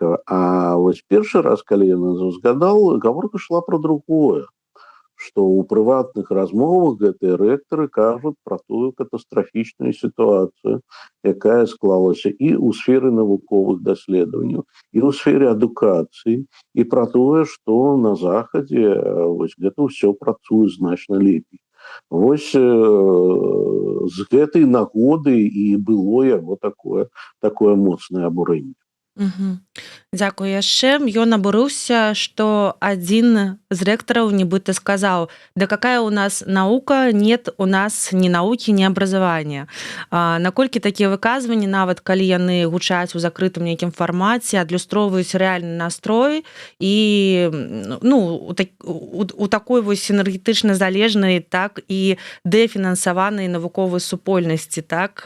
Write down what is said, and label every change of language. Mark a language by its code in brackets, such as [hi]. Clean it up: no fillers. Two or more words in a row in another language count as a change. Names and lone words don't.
[be] А вось першы раз, калі ён узгадаў, гаворка шла пра другое, што ў прыватных размовах гэтыя рэктары кажуць пра тую катастрафічную сітуацыю, якая склалася і ў сферы навуковых даследаванняў, і ў сфере адукацыі, і пра тое, што на захадзе вось гэта ўсё працуе значна лепей. Вось з гэтай нагоды і было яго такое моцнае абурэнне. Дзякую яшчэ. Ён абурыўся, што адзін з рэктараў нібыта сказаў: [ru] «Да какая у нас наука? Нет у нас ни науки, ни образования». [be] Наколькі такія выказванні, нават калі яны гучаць у закрытым нейкім фармаце, адлюстроўваюць рэальны настрой і у такой вось энергетычна залежнай, так і дэфінансаванай навуковай супольнасці, так?